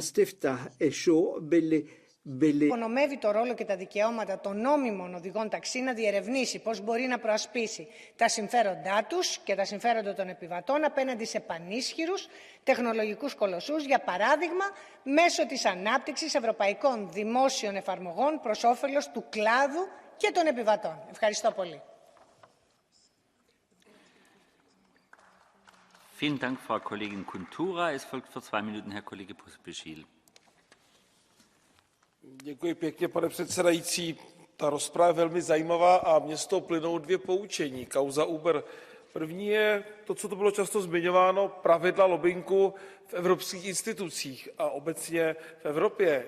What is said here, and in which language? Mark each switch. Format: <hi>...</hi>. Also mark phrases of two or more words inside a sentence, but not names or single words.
<el>Υπονομεύει το ρόλο και τα δικαιώματα των νόμιμων οδηγών ταξί να διερευνήσει πώς μπορεί να προασπίσει τα συμφέροντά τους και τα συμφέροντα των επιβατών απέναντι σε πανίσχυρους τεχνολογικούς κολοσσούς, για παράδειγμα, μέσω της ανάπτυξης ευρωπαϊκών δημόσιων εφαρμογών προς όφελος του κλάδου και των επιβατών. Ευχαριστώ πολύ.</el> <de>Vielen Dank, Frau Kollegin Kuntura. Es folgt für 2 Minuten Herr Kollege Pospišil.</de> <cs>Děkuji pěkně, pane předsedající. Ta rozprava je velmi zajímavá a mně z toho plynou 2 poučení. Kauza Uber. První je to, co tu bylo často zmiňováno, pravidla lobbingu v evropských institucích a obecně v Evropě.</cs>